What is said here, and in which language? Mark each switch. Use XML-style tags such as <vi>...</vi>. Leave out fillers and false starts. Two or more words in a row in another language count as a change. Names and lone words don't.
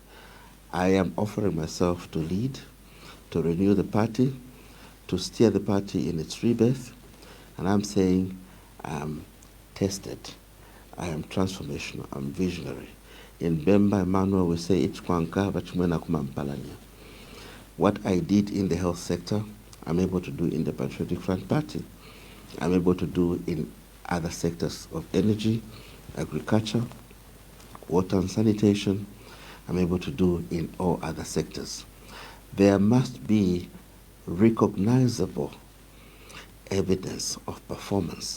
<en>I am offering myself to lead, to renew the party, to steer the party in its rebirth. And I'm saying I'm tested. I am transformational. I'm visionary. In Bemba, Emmanuel will say,</en> <bem>"Ichkwanka, vachimwena kumampalanya."</bem> <en>What I did in the health sector, I'm able to do in the Patriotic Front Party. I'm able to do in other sectors of energy, agriculture, water and sanitation. I'm able to do in all other sectors. There must be recognizable evidence of performance.</en>